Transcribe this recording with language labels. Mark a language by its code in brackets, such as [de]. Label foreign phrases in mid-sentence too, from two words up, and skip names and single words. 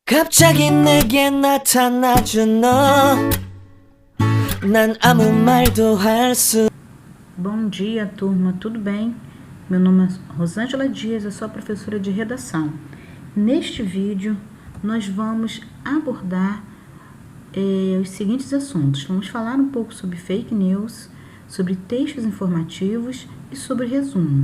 [ko] 갑자기 내게 나타나준 너, 난 아무 말도 할 수. [pt] Bom dia, turma, tudo bem? Meu nome é Rosângela Dias, eu sou a professora de redação. Neste vídeo, nós vamos abordar os seguintes assuntos. Vamos falar um pouco sobre fake news, sobre textos informativos e sobre resumo.